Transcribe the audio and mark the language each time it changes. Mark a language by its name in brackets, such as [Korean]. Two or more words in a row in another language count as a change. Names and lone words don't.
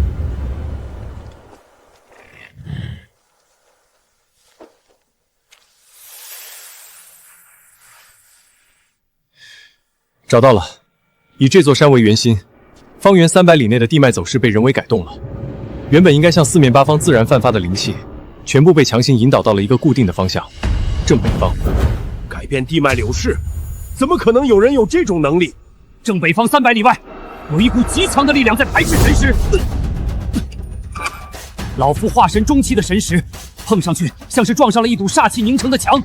[Chinese] 找到了，以這座山為圓心，方圓300里內的地脈走勢被人為改動了。原本應該向四面八方自然散發的靈氣，全部被強行引導到了一個固定的方向，正北方。改變地脈流勢，怎麼可能有人有這種能力？正北方300里外，有一股極強的力量在排斥神識。老夫化神中期的神識，碰上去像是撞上了一堵煞氣凝成的牆。